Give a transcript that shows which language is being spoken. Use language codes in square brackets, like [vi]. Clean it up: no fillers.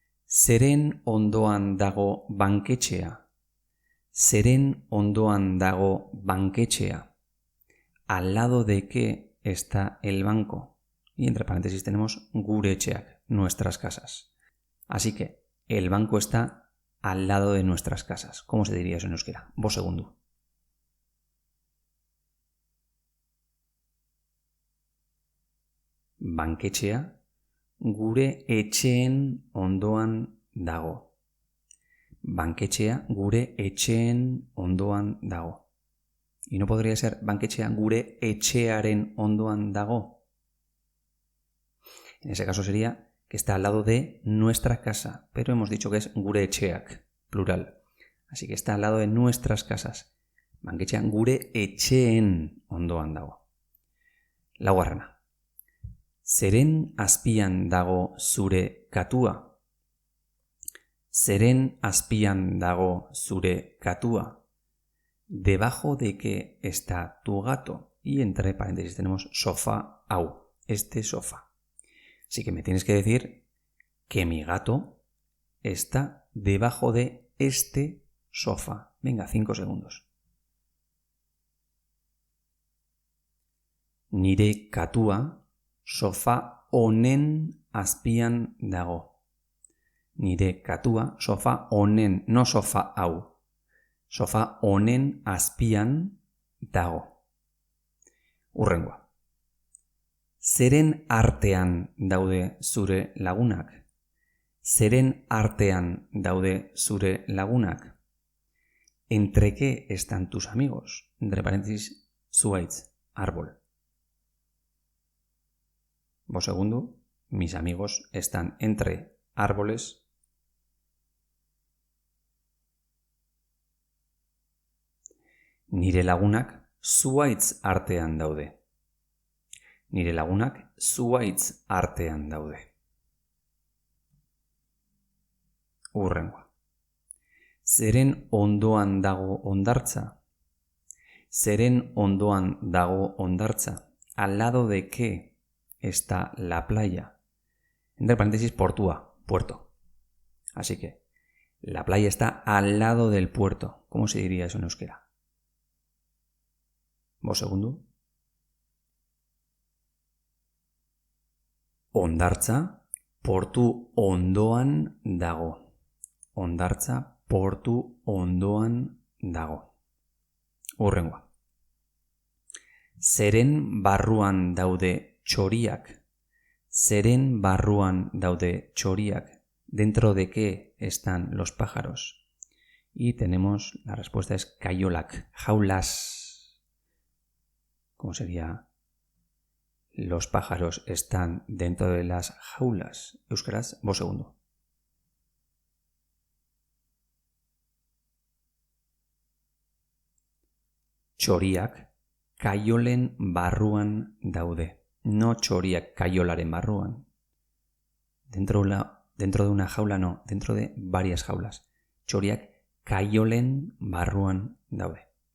[eu] Zeren ondoan dago banketxea? Zeren ondoan dago banketxea? [es] ¿Al lado de qué está el banco? Y entre paréntesis tenemos gure etxeak, nuestras casas. Así que el banco está al lado de nuestras casas. ¿Cómo se diría eso en euskera? Vos segundo. [eu] Banketxea gure etxeen ondoan dago. banketxea gure etxeen ondoan dago. [es] Y no podría ser [eu] banketxea gure etxearen ondoan dago. [es] En ese caso sería que está al lado de nuestra casa, pero hemos dicho que es gure etxeak, plural. Así que está al lado de nuestras casas. [eu] Banketxea gure etxeen ondoan dago. Laugarrena. Zeren azpian dago zure katua? Zeren azpian dago zure katua? [es] ¿Debajo de qué está tu gato? Y entre paréntesis tenemos sofá au, este sofá. Así que me tienes que decir que mi gato está debajo de este sofá. Venga, 5 segundos. [eu] Nire katua sofá honen azpian dago. Nire katua sofá honen, no sofá hau. Sofá honen azpian dago. Hurrengoa. Zeren artean daude zure lagunak? Zeren artean daude zure lagunak? [es] ¿Entre qué están tus amigos? Entre paréntesis, zuhaitz, árbol. Vos segundo, mis amigos están entre árboles. [eu] Nire lagunak zuhaitz artean daude. Nire lagunak zuhaitz artean daude. Hurrengoa. Zeren ondoan dago hondartza? Zeren ondoan dago hondartza? [es] ¿Al lado de qué está la playa? Entre paréntesis, portúa, puerto. Así que la playa está al lado del puerto. ¿Cómo se diría eso en euskera? Vos segundo. [eu] Hondartza portu ondoan dago. Hondartza portu ondoan dago. Hurrengoa. Zeren barruan daude txoriak? Zeren barruan daude txoriak? [es] ¿Dentro de qué están los pájaros? Y tenemos, la respuesta es kaiolak, jaulas. ¿Cómo sería? Los pájaros están dentro de las jaulas. Euskaraz, vos segundo. [eu] Txoriak kaiolen barruan daude. No txoriak kaiolaren barruan. [es] Dentro de una jaula no, dentro de varias jaulas. [eu] Txoriak kaiolen barruan daude.